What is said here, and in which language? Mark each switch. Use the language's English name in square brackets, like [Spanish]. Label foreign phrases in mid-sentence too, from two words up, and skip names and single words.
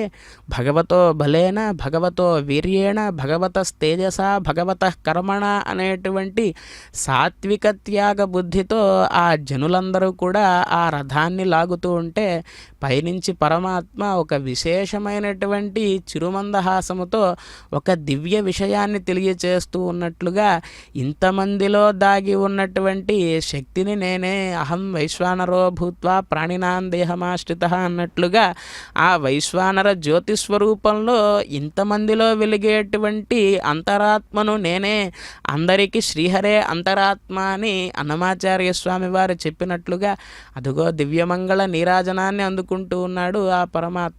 [Sanskrit] భగవతో బలేన భగవతో వీర్యేణ భగవత తేజస భగవత కర్మణ [Telugu] అనేటువంటి సాత్విక త్యాగ బుద్ధితో ఆ జనులందరూ కూడా ఆ రథాన్ని లాగుతూ ఉంటే పైనుంచి పరమాత్మ ఒక విశేషమైనటువంటి చిరుమందహాసముతో ఒక దివ్య విషయాన్ని తెలియచేస్తూ ఉన్నట్లుగా ఇంతమందిలో దాగి ఉన్నటువంటి శక్తిని నేనే [Sanskrit] అహం వైశ్వానరో భూత్వా ప్రాణినాం దేహమాశ్రిత [Telugu] అన్నట్లుగా ఆ వైశ్వానర జ్యోతి స్వరూపంలో ఇంతమందిలో వెలిగేటువంటి అంతరాత్మను నేనే, అందరికీ శ్రీహరే అంతరాత్మ అని అన్నమాచార్య స్వామి వారు చెప్పినట్లుగా అదుగో దివ్యమంగళ నీరాజనాన్ని అందుకుంటూ ఉన్నాడు ఆ పరమాత్మ.